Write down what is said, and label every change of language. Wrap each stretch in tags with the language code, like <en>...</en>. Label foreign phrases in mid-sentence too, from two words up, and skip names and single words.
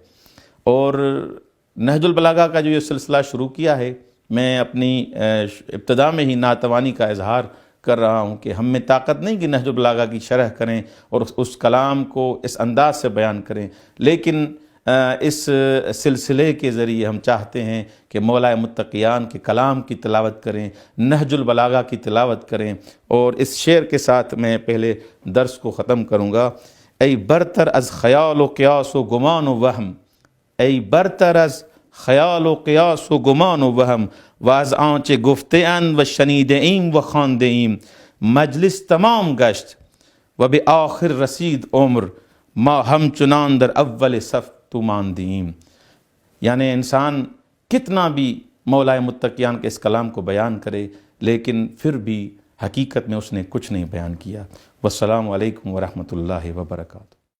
<ur>اور نہج البلاغہ کا جو یہ سلسلہ شروع کیا ہے، میں اپنی ابتدا میں ہی ناتوانی کا اظہار کر رہا ہوں کہ ہم میں طاقت نہیں کہ نہج البلاغہ کی شرح کریں اور اس کلام کو اس انداز سے بیان کریں، لیکن اس سلسلے کے ذریعے ہم چاہتے ہیں کہ مولائے متقیان کے کلام کی تلاوت کریں، نہج البلاغہ کی تلاوت کریں۔ اور اس شعر کے ساتھ میں پہلے درس کو ختم کروں گا۔</ur> <fa>ای برتر از خیال و قیاس و گمان و وہم، ای برتر از خیال و قیاس و گمان و وہم و از آنچه گفته اند و شنیده ایم و خوانده ایم مجلس تمام گشت و به آخر رسید عمر ما همچنان در اول صف تو ماندیم.</fa> <ur>یعنی انسان کتنا بھی مولائے متقیان کے اس کلام کو بیان کرے لیکن پھر بھی حقیقت میں اس نے کچھ نہیں بیان کیا.</ur> <ar>والسلام علیکم ورحمۃ اللہ وبرکاتہ.</ar>